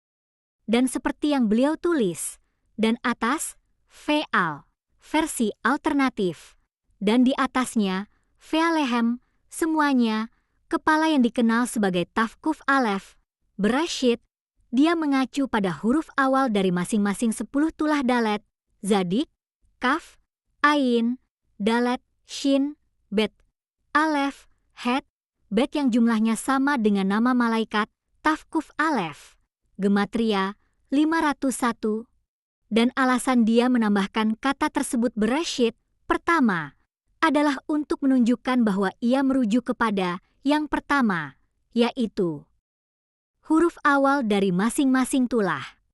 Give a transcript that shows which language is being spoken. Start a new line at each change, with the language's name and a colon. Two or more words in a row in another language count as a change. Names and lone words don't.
Indonesian: Dan seperti yang beliau tulis, dan atas, Ve'al, versi alternatif, dan di atasnya, Ve'alehem, semuanya, kepala yang dikenal sebagai Tafkuf Alef, Bereshit, dia mengacu pada huruf awal dari masing-masing 10 tulah Dalet, Zadik, Kaf, Ain, Dalet, Shin, Bet, Alef, Het, Bet yang jumlahnya sama dengan nama malaikat, Tafkuf Alef, Gematria 501, dan alasan dia menambahkan kata tersebut Bereshit, pertama, adalah untuk menunjukkan bahwa ia merujuk kepada yang pertama, yaitu huruf awal dari masing-masing tulah.